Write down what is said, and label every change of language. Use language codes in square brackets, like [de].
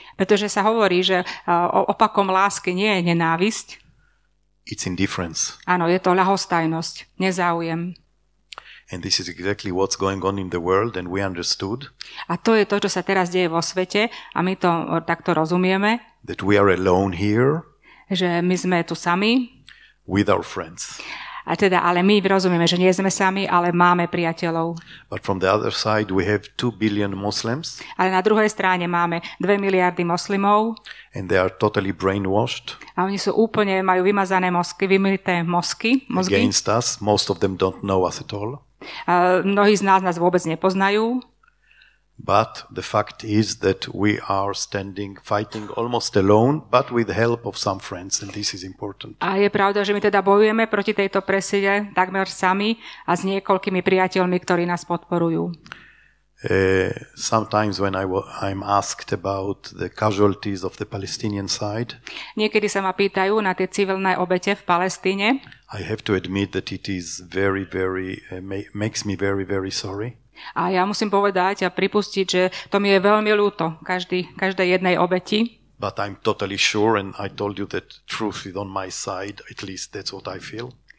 [sk] Pretože sa hovorí, že opakom lásky nie je nenávisť. [en] It's indifference. [sk] Áno, je to ľahostajnosť, nezáujem. [en] And this is exactly what's going on in the world and we understood. [sk] A to je to, čo sa teraz deje vo svete a my to takto rozumieme. [en] That we are alone here. [sk] Že my sme tu sami. [en] With our friends. [sk] Ale my rozumieme, že nie sme sami, ale máme priateľov. [en] But from the other side we have 2 billion Muslims. [sk] Ale na druhej strane máme 2 miliardy moslimov. [en] And they are totally brainwashed. [sk] A oni sú úplne, majú vymazané mozky, vymyté mozgy. [en] Against us. Most of them don't know us at all. [sk] Mnohí z nás vôbec nepoznajú. [en] But the fact is that we are fighting almost alone, but with the help of some friends, and this is important. [sk] A je pravda, že my teda bojujeme proti tejto presile takmer sami a s niekoľkými priateľmi, ktorí nás podporujú. [en] Sometimes when I'm asked about the casualties of the Palestinian side, [sk] niekedy sa ma pýtajú na tie civilné obete v Palestíne. [en] I have to admit that it is very, very makes me very, very sorry. [sk] A ja musím povedať a pripustiť, že to mi je veľmi ľúto, každej jednej obeti. [en] But I'm totally sure and I told you that truth is on my side, at least that's what I feel.